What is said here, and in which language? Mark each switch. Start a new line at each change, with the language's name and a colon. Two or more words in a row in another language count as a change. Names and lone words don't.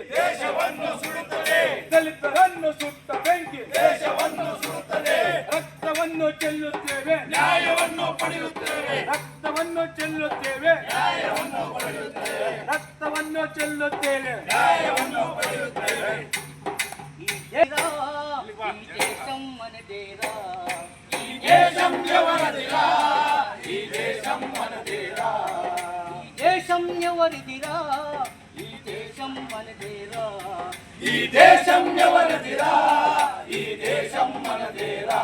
Kannada: ದೇಶವನ್ನು ಸುಡುತ್ತದೆ, ದಲಿತರನ್ನು ಸುಟ್ಟ ಬೆಂಕಿ ದೇಶವನ್ನು ಸುಡುತ್ತದೆ. ರಕ್ತವನ್ನು ಚೆಲ್ಲುತ್ತೇವೆ, ನ್ಯಾಯವನ್ನು ಪಡೆಯುತ್ತೇವೆ, ರಕ್ತವನ್ನು ಚೆಲ್ಲುತ್ತೇವೆ, ನ್ಯಾಯವನ್ನು ಪಡೆಯುತ್ತೇವೆ, ರಕ್ತವನ್ನು ಚೆಲ್ಲುತ್ತೇವೆ. ನ್ಯಾಯವನ್ನು ಪಡೆಯುತ್ತೇವೆ.
Telugu: దేశం మనదేరా, ఈ దేశం ఎవరిదిరా, ఈ దేశం మనదేరా, దేశం ఎవరిదిరా, ఈ దేశం మనదేరా. ఈ దేశం ఎవరిదిరా, ఈ దేశం మనదేరా.